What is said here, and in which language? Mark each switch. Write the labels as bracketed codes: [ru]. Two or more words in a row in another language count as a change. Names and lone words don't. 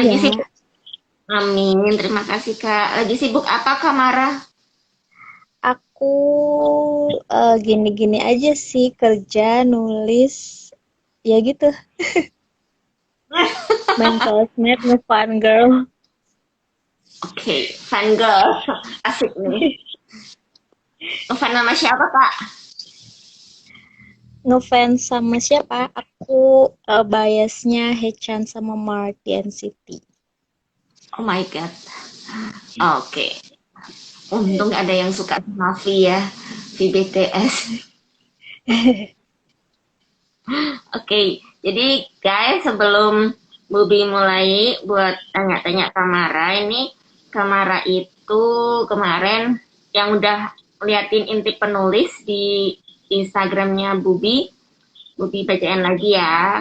[id] Lagi ya. sibuk. Amin, terima kasih Kak. Lagi sibuk apa Kak Mara? Aku gini-gini aja sih, kerja, nulis, ya gitu. Main sosmed, nge- [en] fun girl. Oke, fun girl. [id] Asik nih. Fun nama siapa Kak? Ngefans sama siapa? Aku biasnya Hechan sama Mark di NCT. [en] Oh my god. [id] Oke. Untung ada yang suka sama V ya. V BTS. Oke, jadi guys sebelum Bubi mulai buat tanya-tanya Kamara, ini Kamara itu kemarin yang udah liatin intip penulis di Instagramnya Bubi, Bubi bacain lagi ya.